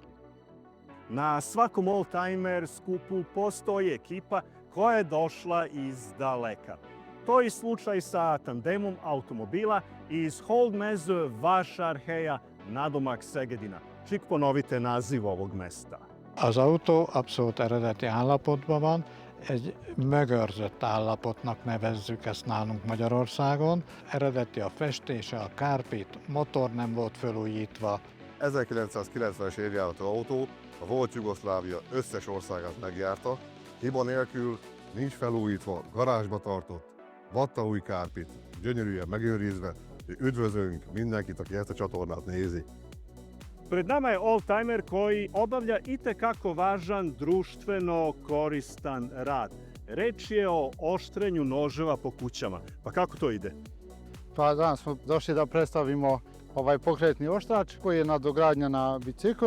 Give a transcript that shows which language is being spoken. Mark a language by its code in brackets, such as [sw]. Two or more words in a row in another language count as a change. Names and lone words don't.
[sr] Na svakom oldtimer skupu postoji ekipa koja je došla iz daleka. To je slučaj sa tandemom automobila iz Holdmeze Vásárhelye nadomak Szegedina. Čik ponovite naziv ovog mesta. [hu] Az autó abszolút eredeti állapotban van, egy mögörzött állapotnak nevezzük ezt nálunk Magyarországon. Eredeti a festése, a kárpit, motor nem volt felújítva. 1990-es évjáratú autó a volt Jugoszlávia összes országát megjárta, hiba nélkül, nincs felújítva, garázsba tartott, vatta új kárpit, gyönyörűen megőrizve. Üdvözlünk mindenkit, aki ezt a csatornát nézi. [sr] Pred nama je oldtimer koji obavlja itekako važan društveno koristan rad. Reč je o oštrenju noževa po kućama. Pa kako to ide? Pa danas smo došli da predstavimo ovaj pokretni oštrač koji je nadogradnja na bicikl.